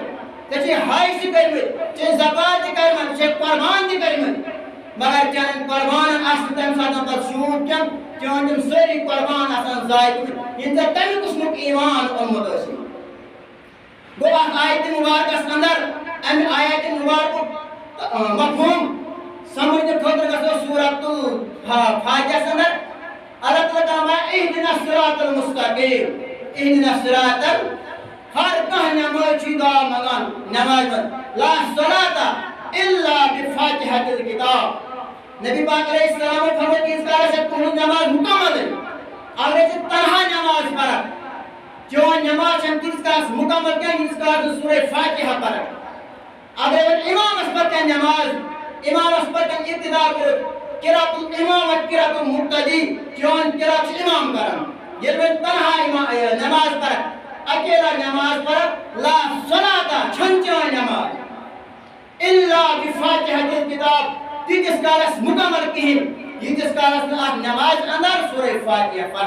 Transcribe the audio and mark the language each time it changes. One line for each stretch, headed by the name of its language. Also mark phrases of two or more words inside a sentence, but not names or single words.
Kashmiri: ژےٚ چھے حج تہِ کٔرمٕتۍ ژےٚ چھے زکات تہِ کٔرمٕژ ژےٚ چھے قۄربان تہِ کٔرمٕتۍ مگر چانٮ۪ن قۄربانن آسہِ نہٕ تَمہِ ساتہٕ پَتہٕ شوٗب کینٛہہ چٲنۍ تِم سٲری قۄربان آسان ضایع گٔمٕتۍ یِم ژےٚ تَمہِ قٕسمُک ایٖمان اوٚنمُت ٲسی گوٚو اَتھ آیتہِ مُبارکَس اندر اَمہِ آیتہِ مُبارکُک مفہوٗم سمجھنہٕ خٲطرٕ گژھو سورۃ الفاتحَس اندر اللہ تعالیٰ فرماوان
Arabic: اہدنا الصراط المستقیٖم اہدنا الصراط
Kashmiri: ہر کانٛہہ نٮ۪مٲزۍ چھُ دعا منٛگان نٮ۪مازِ منٛز
Arabic: لا صلاۃ الا بفاتحۃ الکتاب
Kashmiri: نبی پاک
Arabic: علیہ السلام
Kashmiri: فرموو تیٖتِس کالس چھےٚ تُہنٛز نٮ۪ماز مُکملٕے اگرے ژٕ تنہا نٮ۪ماز پرکھ چون نٮ۪ماز چھنہٕ تیٖتِس کالس مُکمل کینٛہہ ییٖتِس کالس نہٕ سورہ فاتحہ پرکھ اگرے وۄنۍ اِمامس پتہٕ کانٛہہ نٮ۪ماز اِمامس پتہٕ کانٛہہ ابتدا کٔرِتھ
Arabic: قرات الامام و قرات المقتدی
Kashmiri: چون قرات چھُ اِمام کران ییٚلہِ وۄنۍ تنہا نٮ۪ماز پرکھ اکیلا نٮ۪ماز پرکھ
Arabic: لا صلاۃ
Kashmiri: چھنہٕ چٲنۍ نٮ۪ماز
Arabic: الا بفاتحۃ الکتاب
Kashmiri: تیٖتِس کالس مُکمل کِہیٖنۍ ییٖتِس کالس نہٕ اَتھ نٮ۪مازِ اندر سورہ فاتحہ